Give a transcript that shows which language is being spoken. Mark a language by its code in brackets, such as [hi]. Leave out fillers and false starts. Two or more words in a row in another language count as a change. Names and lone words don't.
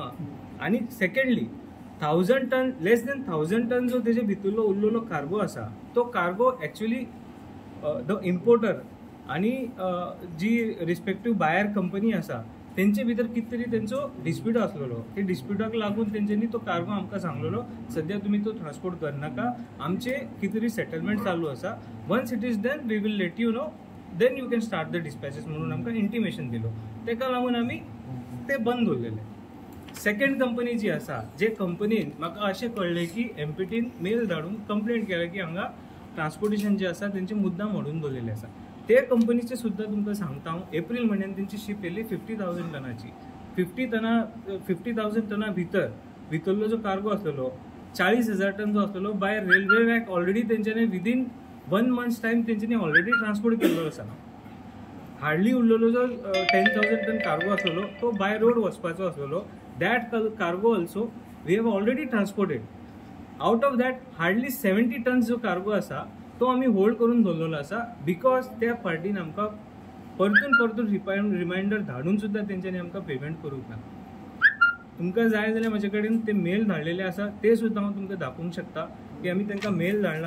[kok] हां आनी सेकंडली 1000 टन [en] less than [kok] 1000 टन जो तेजे भितरलो उरलेलो कार्गो आसा तो कार्गो [en] actually the importer [kok] आनी जी [en] respective buyer company [kok] आसा तेंचे भितर कितें तरी तेंचो डिस्प्यूट आसलेलो. ते डिस्प्यूटाक लागून तेंच्यांनी तो कार्गो आमकां सांगलेलो सद्या तुमी तो ट्रान्सपोर्ट करनाका आमचे कितें तरी सेटलमेंट चालू आसा. [en] Once it is done we will let you know then you can start the dispatches [kok] म्हणून आमकां इंटिमेशन दिलो. तेका लागून आमी ते बंद दवरलेले. [en] second company [kok] जी आसा जे कंपनीन म्हाका अशें कळ्ळें की MPTन मेल धाडून कंप्लेंट केल्या की हांगा ट्रान्सपोर्टेशन जे आसा तेंचे मुद्दाम हाडून दवरलेले आसा. ते कंपनीचे सुद्दां तुमकां सांगता हांव एप्रील म्हयन्यान तेंची शीप येयली 50,000 टनाची. 50,000 टना भितरलो जो कार्गो आसलेलो 40,000 टन जो आसलेलो [en] by railway rack already [kok] तेंच्यांनी [en] within 1 months time [kok] तेंच्यांनी [en] already transport [kok] केल्लो आसा. हार्डली उरलेलो जो 10,000 टन कार्गो आसलेलो तो [en] by road [kok] वचपाचो आसलेलो. [en] That cargo also we have already transported. Out of that hardly 70 tons [kok] जो कार्गो आसा तो आमी होल्ड करून दवरलेलो आसा बिकॉज त्या पार्टीन आमकां परतून रिमायंडर धाडून सुद्दां तेंच्यांनी आमकां पेमेंट करूंक ना. तुमकां जाय जाल्यार म्हाजे कडेन ते मेल धाडलेले आसा ते सुद्दां हांव तुमकां दाखोवंक शकता की आमी तांकां मेल धाडला.